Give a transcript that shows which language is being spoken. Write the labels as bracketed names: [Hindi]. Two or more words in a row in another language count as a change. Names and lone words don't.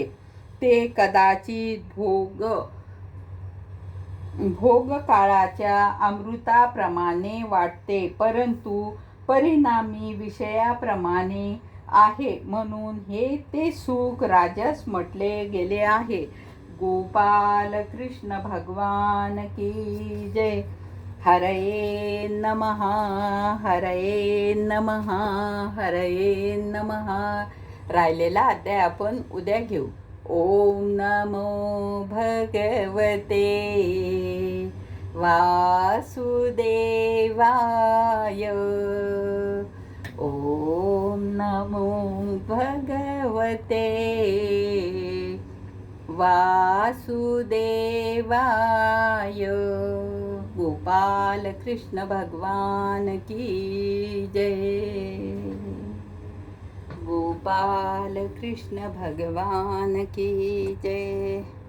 [Marathi] ते कदाचित भोगकाळाच्या अमृताप्रमाणे वाटते, परंतु परिणामी विषयाप्रमाणे आहे. म्हणून हे ते सुख राजस म्हटले गेले आहे. [Hindi] गोपाल कृष्ण भगवान की जय. [Sanskrit] हरये नमः, हरये नमः, हरये नमः. [Marathi] राहिलेला अध्याय आपण उद्या घेऊ. [Sanskrit] ओम नमो भगवते वासुदेवाय. ओम नमो भगवते वासुदेवाय. [Hindi] गोपाल कृष्ण भगवान की जय. गोपाल कृष्ण भगवान की जय.